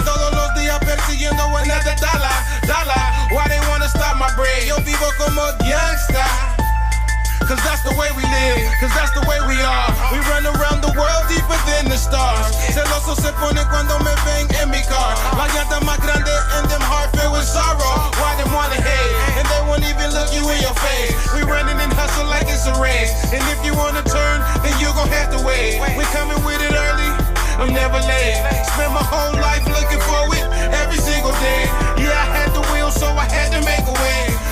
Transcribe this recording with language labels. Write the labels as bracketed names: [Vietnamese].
[Spanish] Todos los días persiguiendo en el de dala. [English] Why they wanna stop my bread? Yo vivo como gangsta. Cause that's the way we live, cause that's the way we are. We run around the world deeper than the stars. [Spanish] Celoso se pone cuando me ven en mi car. [English] La llanta más grande and them heart filled with sorrow. Why them wanna hate? And they won't even look you in your face. We running and hustle like it's a race. And if you wanna turn, then you gon' have to wait. We coming with it early, I'm never late. Spend my whole life looking for it every single day. Yeah, I had the wheel, so I had to make a way.